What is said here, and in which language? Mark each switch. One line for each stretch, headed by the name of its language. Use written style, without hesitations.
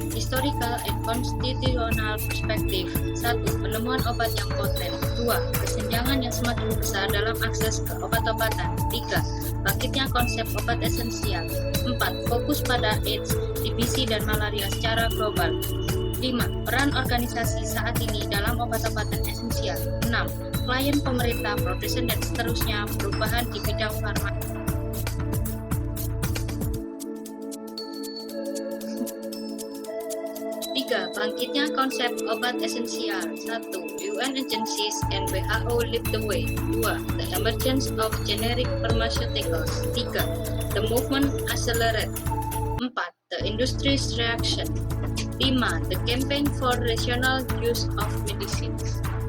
English: Historical and constitutional perspective. 1.
Indonesian: Penemuan obat yang poten. 2. Kesenjangan yang semakin besar dalam akses ke obat-obatan. 3. Bangkitnya konsep obat esensial. 4. Fokus pada AIDS, TBC, dan malaria secara global. 5. Peran organisasi saat ini dalam obat-obatan esensial. 6. Klien pemerintah, produsen, dan seterusnya, perubahan di bidang farmasi. 3. Bangkitnya konsep obat esensial. 1.
English: UN agencies and WHO lead the way. 2. The emergence of generic pharmaceuticals. 3. The movement accelerate. 4. The industry's reaction. 5. The campaign for rational use of medicines.